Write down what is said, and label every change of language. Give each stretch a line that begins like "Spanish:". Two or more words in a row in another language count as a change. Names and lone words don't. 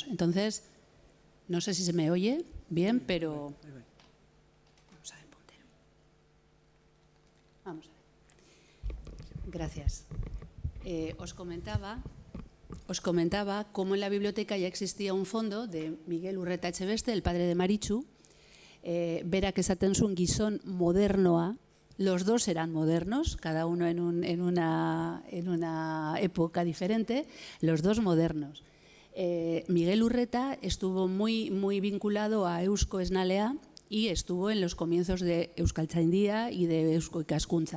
Spanish: Entonces, no sé si se me oye bien, pero vamos a ver, puntero. Vamos a ver. Gracias. Os comentaba cómo en la biblioteca ya existía un fondo de Miguel Urreta Echeveste, el padre de Marichu. Verá que
Basque: esaten zuen gizon modernoa.
Spanish: Los dos eran modernos, cada uno en una época diferente, los dos modernos. Miguel Urreta estuvo muy vinculado a Eusko Esnalea y estuvo en los comienzos de Euskaltzaindia y de Eusko Ikaskuntza.